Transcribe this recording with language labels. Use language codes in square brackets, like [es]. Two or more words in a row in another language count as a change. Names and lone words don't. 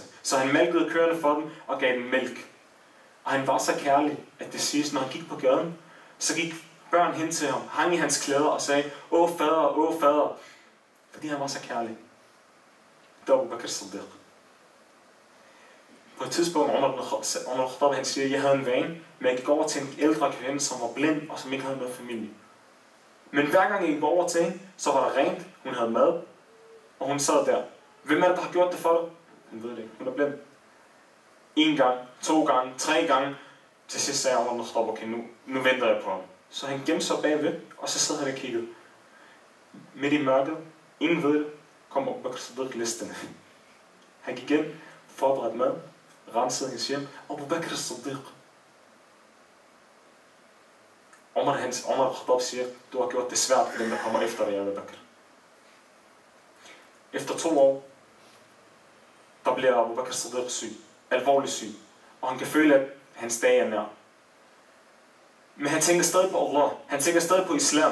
[da] Så han malkede køerne for dem og gav dem mælk. Og han var så kærlig, at det sidste, når han gik på gaden, så gik børn hen til ham, hang i hans klæder og sagde, åh fader, åh fader. Fordi han var så kærlig. Det var Abu Bakr as-Siddiq. På et tidspunkt, Umar al-Khattab, han siger, jeg havde en vane, men jeg gik over til en ældre kvinde, som var blind og som ikke havde noget familie. Men hver gang jeg gik over til hende, så var der rent, hun havde mad, og hun sad der. Hvem er det, der har gjort det for dig? Hun ved det ikke, hun er blind. 1 gang, 2 gange, 3 gange. Til sidst sagde Umar al-Khattab, okay, nu venter jeg på ham. Så han gemte sig bagved, og så sad han og kiggede. Midt i mørket, ingen ved det, kom Abu Bakr Siddiq listende. Han gik ind, forberedte mad, rensede hendes hjem. Abu Bakr Siddiq. Omar al-Khattab siger, du har gjort det svært for dem, der kommer efter dig, Abu Bakr. Efter 2 år, der bliver Abu Bakr Siddiq syg, alvorligt syg, og han kan føle, at hans dag er nær. Men han tænker stadig på Allah, han tænker stadig på islam.